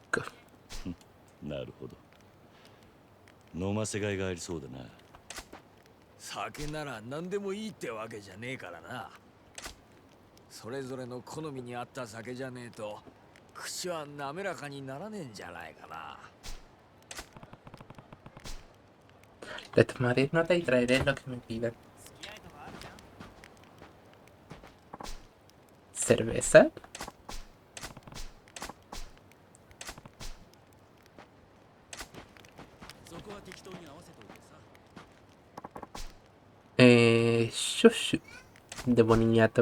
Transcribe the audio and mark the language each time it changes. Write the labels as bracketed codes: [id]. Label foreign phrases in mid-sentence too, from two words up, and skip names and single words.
[ja] なるほど。飲ませがいがありそうだな。酒なら何でもいいってわけじゃねえからな。それぞれの好みに合った酒じゃねえと口は滑らかにならねえんじゃないかな。 [es] Le tomaré nota y traeré lo que me pidan. ¿Cerveza? Shushu de boniato.